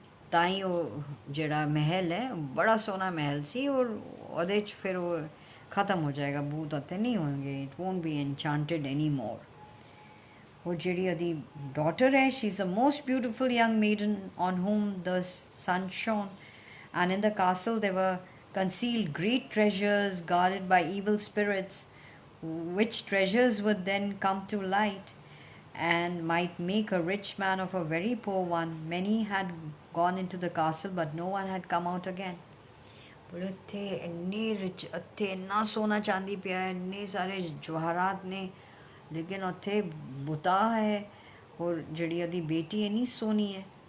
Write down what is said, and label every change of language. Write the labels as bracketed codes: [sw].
[pa] ਤਾਂ ਹੀ ਉਹ ਜਿਹੜਾ ਮਹਿਲ ਹੈ ਬੜਾ ਸੋਹਣਾ ਮਹਿਲ ਸੀ, ਔਰ ਉਹਦੇ 'ਚ ਫਿਰ ਉਹ ਖਤਮ ਹੋ ਜਾਏਗਾ, ਭੂਤ ਉੱਥੇ ਨਹੀਂ ਹੋਣਗੇ, [en] It won't be enchanted any more. [pa] और ਜਿਹੜੀ ਉਹਦੀ daughter ਹੈ, [en] she is the most beautiful young maiden on whom the sun shone, and in the castle there were concealed great treasures guarded by evil spirits, which treasures would then come to light and might make a rich man of a very poor one. Many had gone into the castle, but no one had come out again. [pa] ਬੋਲੇ ਇੱਥੇ ਇੰਨੀ rich, ਇੱਥੇ ਇੰਨਾ ਸੋਨਾ ਚਾਂਦੀ ਪਿਆ ਹੈ, ਇੰਨੇ ਸਾਰੇ ਜਵਾਹਰਾਤ ਨੇ, ਲੇਕਿਨ ਉੱਥੇ ਬੁਤਾ ਹੈ, ਔਰ ਜਿਹੜੀ ਉਹਦੀ ਬੇਟੀ ਇੰਨੀ ਸੋਹਣੀ ਹੈ।